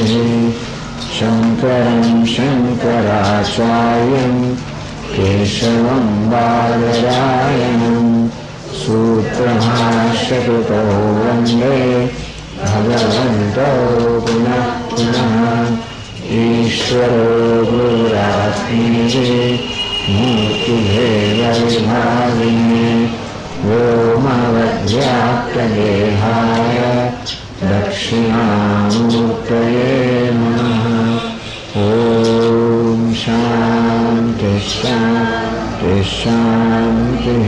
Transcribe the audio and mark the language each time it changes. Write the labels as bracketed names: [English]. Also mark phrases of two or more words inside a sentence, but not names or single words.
[Sanskrit] શંકરં શંકરાચાર્યં કેશવં બાદરાયણં સૂત્રભાષ્યકૃતો વંદે ભગવન્તો પુનઃ પુનઃ. ઈશ્વરો ગુરુરા मूर्तिभेदविभागिने व्योमवद्व्याप्तदेहाय दक्षिणामूर्तये नमः। ॐ शान्ति शान्ति शान्तिः।